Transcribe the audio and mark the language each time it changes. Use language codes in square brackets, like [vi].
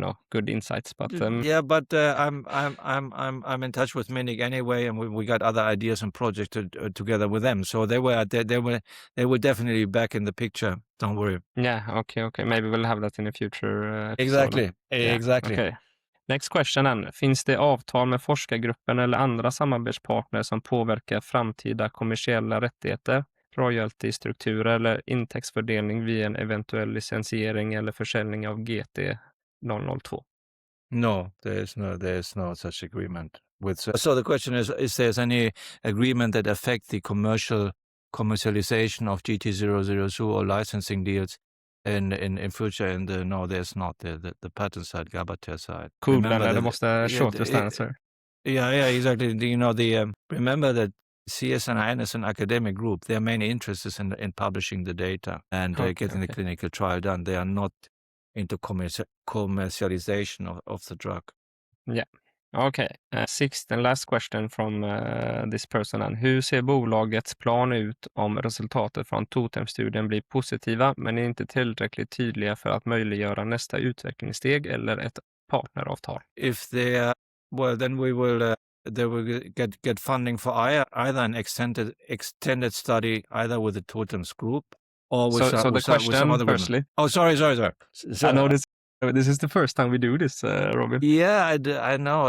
[en] good insights. But yeah, but I'm in touch with Minik anyway, and we got other ideas and projects together with them. So they were definitely back in the picture. Don't worry. Yeah. Okay. Maybe we'll have that in a future episode. Exactly. Yeah, Exactly. Okay. Next question then. [sv] Finns det avtal med forskargruppen eller andra samarbetspartner som påverkar framtida kommersiella rättigheter, royalty-strukturer eller intäktsfördelning via en eventuell licensiering eller försäljning av GT002? [en] No, there is no such agreement. So the question is there's any agreement that affect the commercialization of GT002 or licensing deals in future? And no, there's not. The patent side, Gabather side. Cool, that was the shortest answer. Yeah, exactly. Remember that CSNIN is an academic group. Their main interest is in publishing the data and getting the clinical trial done. They are not into commercialization of the drug. Yeah. Okay. Sixth and last question from this person. [sv] Hur ser bolagets plan ut om resultatet från TOTEM-studien blir positiva men inte tillräckligt tydliga för att möjliggöra nästa utvecklingssteg eller ett partneravtal? [en] If they are, well, then they will get funding for either an extended study, either with the TOTEMs group or with the question, with some other firstly. women. Oh, sorry. I know this is the first time we do this, Robin. Yeah, I know.